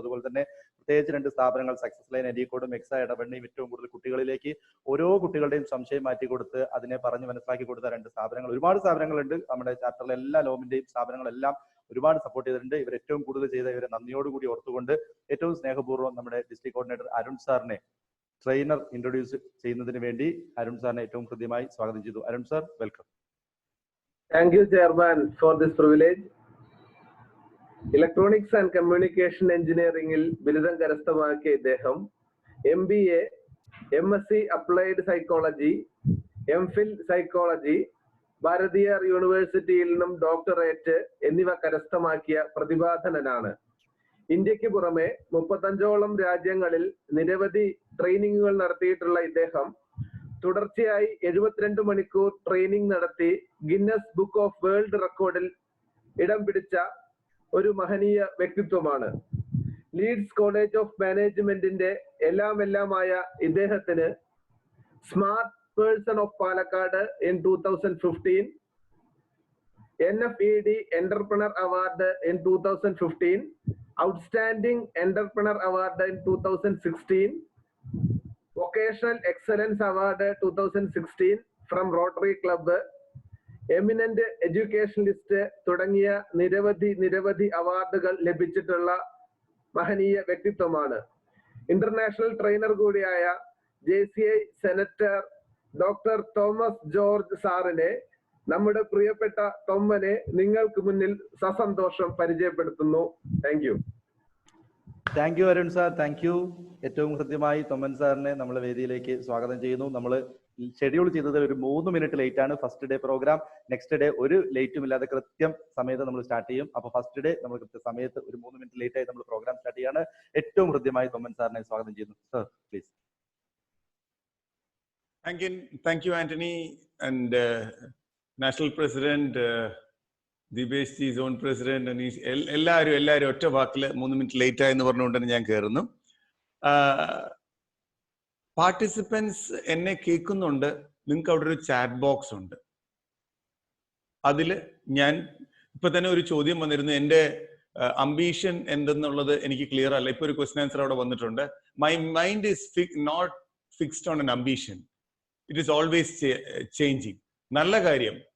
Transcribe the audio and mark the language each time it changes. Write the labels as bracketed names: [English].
[Malayalam] അതുപോലെ തന്നെ പ്രത്യേകിച്ച് 2 സ്ഥാപനങ്ങൾ സക്സസ് ലൈൻ അരീക്കോടും എക്സ ഇടവണ്ണയും ഏറ്റവും കൂടുതൽ കുട്ടികളിലേക്ക് ഓരോ കുട്ടികളുടെയും സംശയം മാറ്റി കൊടുത്ത് അതിനെ പറഞ്ഞ് മനസ്സിലാക്കി കൊടുത്ത 2 സ്ഥാപനങ്ങൾ, ഒരുപാട് സ്ഥാപനങ്ങളുണ്ട് നമ്മുടെ ചാപ്റ്ററിലെ എല്ലാ ലോമിന്റെയും സ്ഥാപനങ്ങളെല്ലാം ഒരുപാട് സപ്പോർട്ട് ചെയ്തിട്ടുണ്ട്. ഇവർ ഏറ്റവും കൂടുതൽ ചെയ്ത ഇവരെ നന്ദിയോടുകൂടി ഓർത്തുകൊണ്ട് ഏറ്റവും സ്നേഹപൂർവ്വം നമ്മുടെ ഡിസ്ട്രിക്ട് കോർഡിനേറ്റർ അരുൺ സാറിനെ ട്രെയിനർ ഇൻട്രൊഡ്യൂസ് ചെയ്യുന്നതിന് വേണ്ടി അരുൺ സാറിനെ ഏറ്റവും കൃത്യമായി സ്വാഗതം ചെയ്തു. Arun sir, welcome. [English] Thank you, Chairman, for this privilege. [Malayalam] Electronics and Communication Engineering ബിരുദം കരസ്ഥമാക്കിയ ഇദ്ദേഹം MBA, MSc Applied Psychology, MPhil Psychology, ഭാരതീയർ യൂണിവേഴ്സിറ്റിയിൽ നിന്നും ഡോക്ടറേറ്റ് എന്നിവ കരസ്ഥമാക്കിയ പ്രതിഭാധനനാണ്. ഇന്ത്യക്ക് പുറമെ 35ഓളം രാജ്യങ്ങളിൽ നിരവധി ട്രെയിനിങ്ങുകൾ നടത്തിയിട്ടുള്ള ഇദ്ദേഹം തുടർച്ചയായി 72 മണിക്കൂർ ട്രെയിനിങ് നടത്തി ഗിന്നസ് ബുക്ക് ഓഫ് വേൾഡ് റെക്കോർഡിൽ ഇടം പിടിച്ച ഒരു മഹനീയ വ്യക്തിത്വമാണ്. ലീഡ്സ് കോളേജ് ഓഫ് മാനേജ്മെന്റിന്റെ എല്ലാമായ ഇദ്ദേഹത്തിന് smart person of Palakkad in 2015, [English] NFED Entrepreneur Award in 2015, Outstanding Entrepreneur Award in 2016, Vocational Excellence Award 2016 from Rotary Club, Eminent Educationalist [Malayalam] തുടങ്ങിയ നിരവധി അവാർഡുകൾ ലഭിച്ചിട്ടുള്ള മഹനീയ വ്യക്തിത്വമാണ്. ഇന്റർനാഷണൽ ട്രെയിനർ കൂടിയായ JCI senator doctor Thomas George സാറിനെ, നമ്മുടെ പ്രിയപ്പെട്ട തൊമ്മനെ നിങ്ങൾക്ക് മുന്നിൽ സസന്തോഷം പരിചയപ്പെടുത്തുന്നു. [English] Thank you. Thank you Arun sir, thank you. [Malayalam] ഏറ്റവും കൃത്യമായി തൊമ്മൻ സാറിനെ നമ്മൾ വേദിയിലേക്ക് സ്വാഗതം ചെയ്യുന്നു. നമ്മൾ ഷെഡ്യൂൾ ചെയ്തത് ഒരു 3 മിനിറ്റ് ലേറ്റ് ആണ് first day programme. Next day ഒരു ലേറ്റും ഇല്ലാതെ കൃത്യം സമയത്ത് നമ്മൾ സ്റ്റാർട്ട് ചെയ്യും. അപ്പൊ ഫസ്റ്റ് ഡേ നമ്മൾ കൃത്യ സമയത്ത് ഒരു 3 മിനിറ്റ് ലേറ്റ് ആയി നമ്മൾ പ്രോഗ്രാം സ്റ്റാർട്ട് ചെയ്യാണ്. ഏറ്റവും കൃത്യമായി തൊമ്മൻ സാറിനെ സ്വാഗതം ചെയ്യുന്നു. [English] Sir please. Thank you, Anthony, and National President, Dibesh ji, Zone President, and [Malayalam] എല്ലാവരും ഒറ്റ വാക്കിൽ 3 മിനിറ്റ് ലേറ്റ് ആയെന്ന് പറഞ്ഞുകൊണ്ടാണ് ഞാൻ കയറുന്നു. പാർട്ടിസിപ്പൻസ് എന്നെ കേൾക്കുന്നുണ്ട്. നിങ്ങൾക്ക് അവിടെ ഒരു ചാറ്റ് ബോക്സ് ഉണ്ട്. അതിൽ ഞാൻ ഇപ്പൊ തന്നെ ഒരു ചോദ്യം വന്നിരുന്നു, എൻ്റെ അംബീഷൻ എന്തെന്നുള്ളത് എനിക്ക് ക്ലിയർ അല്ല. ഇപ്പൊ ഒരു ക്വസ്റ്റ്യൻ ആൻസർ അവിടെ വന്നിട്ടുണ്ട്. [English] My mind is not fixed on an ambition, it is always changing. [Malayalam] നല്ല കാര്യം.